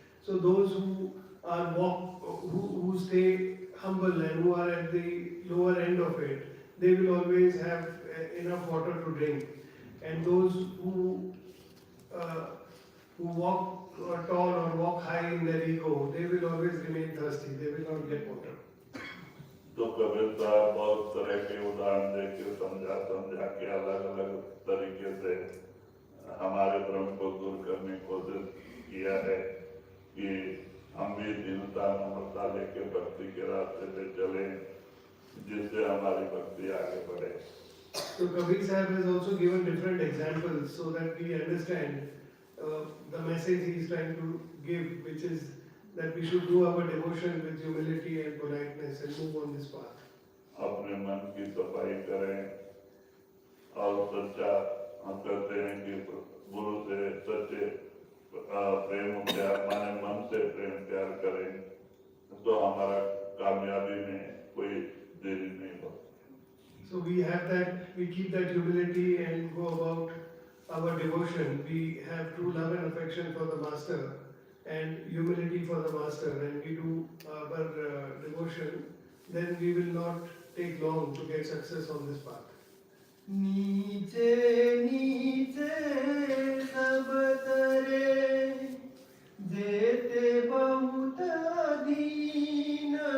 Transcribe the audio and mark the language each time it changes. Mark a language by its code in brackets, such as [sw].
[en] So those who who stay humble and who are at the lower end of it, they will always have enough water to drink. And those who walk tall or walk high in their ego, they will always remain thirsty. They will not get water. [hi] तो कबीर साहब बहुत तरह के उदाहरण दे के समझा के अलग अलग तरीके से हमारे भ्रम को दूर करने की कोशिश किया है कि हम भी दीनता नम्रता लेके भक्ति के रास्ते पे चले, जिससे हमारी भक्ति आगे बढ़े। [en] So Kabir Sahib has also given different examples so that we understand the message he is trying to give, which is that we should do our devotion with humility and politeness and move on this path. [hi] अपने मन की सफाई करें और सच्चा हम कहते हैं कि गुरु से सच्चे प्रेम प्यार माने मन से प्रेम प्यार करें तो हमारा कामयाबी में कोई देरी नहीं होती. [en] So we have that, we keep that humility and go about our devotion. We have true love and affection for the Master and humility for the Master, and we do our devotion, then we will not take long to get success on this path. [hi] नीचे नीचे सब तरे देते बहुत दीन